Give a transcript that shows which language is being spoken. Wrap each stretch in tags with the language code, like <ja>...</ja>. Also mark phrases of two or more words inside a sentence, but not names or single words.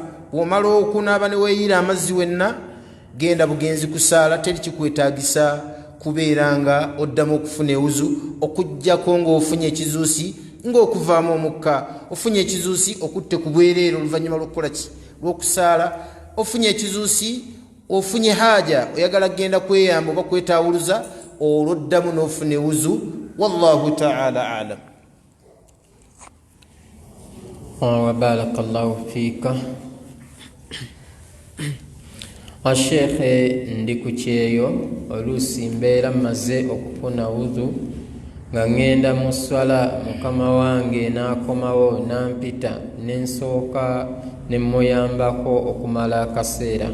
<lg>Bw'omala okunaaba ne weeyira amazzi wenna, genda bugenzi kusaala, teri kikwetaagisa kubeera nga oddamu okufuna ewuzu, okuggyako ng'ofunye ekizuusi ng'okuvaamu omukka, ofunye ekizuusi okutte ku bwereere oluvannyuma lw'okukola ki, lw'okusaala, ofunye ekizuusi, ofunye haja oyagala kgenda kweyamba oba kwetaawuluza, olwoddamu n'ofuna ewuzu.</lg> <ar>والله تعالى أعلم. وبارك الله فيك.</ar> <lg>Ashekhe, ndi ku kyeyo oluusi mbeera mmaze okufuna wuzu nga ngenda mu swala, mukama wange n'akomawo n'ampita, n'ensooka ne mmuyambako okumala akaseera.</lg>